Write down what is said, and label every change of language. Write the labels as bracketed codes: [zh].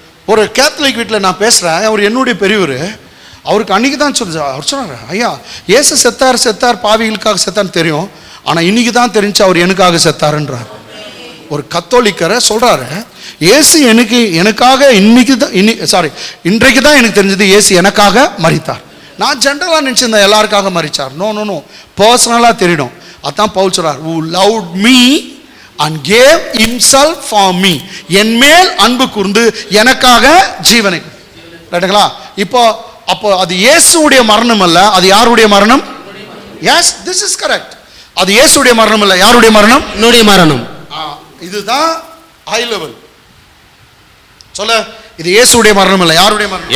[ta] ஒரு கேத்தலிக் வீட்டில் நான் பேசுகிறேன். அவர் என்னுடைய பெரியவர். அவருக்கு அன்றைக்கி தான் அவர் சொன்னார், ஐயா ஏசு செத்தார் பாவிகளுக்காக செத்தான்னு தெரியும், ஆனால் இன்னைக்கு தான் தெரிஞ்சு அவர் எனக்காக செத்தாருன்றார். ஒரு கத்தோலிக்கரை சொல்கிறாரு, ஏசு எனக்காக இன்றைக்கு தான் எனக்கு தெரிஞ்சது ஏசு எனக்காக மரித்தார். நான் ஜென்ரலாக நினச்சிருந்தேன் எல்லாருக்காக மரித்தார். நோ பர்சனலாக தெரியணும். அதான் பவுல் சொல்கிறார், [en] who loved me and gave himself for me. [ta] என் மேல் அன்பு கூர்ந்து எனக்காக ஜீவனை. ரைட்டுங்களா? அப்போ அது இயேசுடைய மரணம் அல்ல, அது யாருடைய மரணம்? [en] Yes, this is correct. [ta] அது இயேசுடைய மரணம் அல்ல, யாருடைய மரணம்? என்னுடைய மரணம். இதுதான் ஹை லெவல். சொல்ல, இது இயேசுடைய மரணம் இல்ல, யாருடைய மரணம்?